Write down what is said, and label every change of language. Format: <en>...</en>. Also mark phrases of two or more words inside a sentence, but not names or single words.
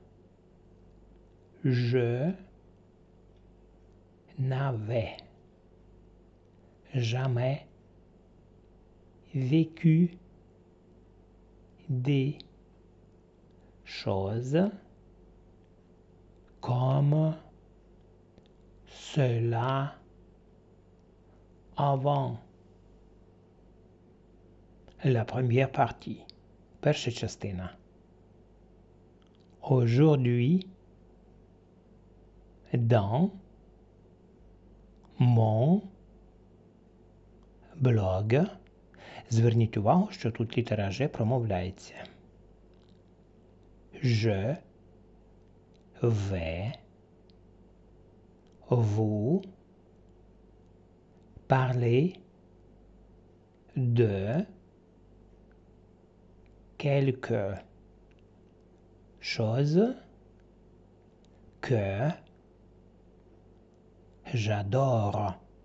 <fr>Je n'avais jamais vécu des choses comme cela avant. La première partie.</fr> <uk>Перша частина.</uk> <fr>Aujourd'hui, dans mon blog.</fr> <uk>Зверніть увагу, що тут літера Ж промовляється.</uk> <fr>Je vais vous parler de quelque chose que j'adore.</fr>